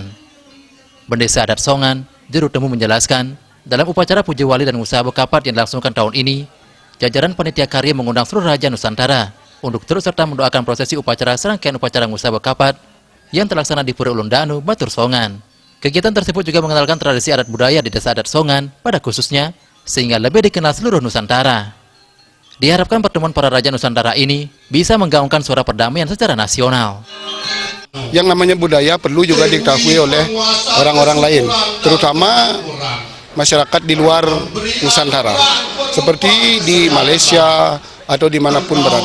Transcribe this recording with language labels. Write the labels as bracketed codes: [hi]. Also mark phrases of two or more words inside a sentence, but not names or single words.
[id] Bendesa adat Songan, Juru Temu menjelaskan, dalam upacara puja wali dan usaha bekapat yang dilangsungkan tahun ini, jajaran panitia karya mengundang seluruh Raja Nusantara untuk turut serta mendoakan prosesi upacara serangkaian upacara usaha bekapat yang terlaksana di Pura Ulun Danu Batur Songan. Kegiatan tersebut juga mengenalkan tradisi adat budaya di desa adat Songan pada khususnya, sehingga lebih dikenal seluruh Nusantara. Diharapkan pertemuan para Raja Nusantara ini bisa menggaungkan suara perdamaian secara nasional. Yang namanya budaya perlu juga diketahui oleh orang-orang lain, terutama masyarakat di luar Nusantara, seperti di Malaysia atau dimanapun berada.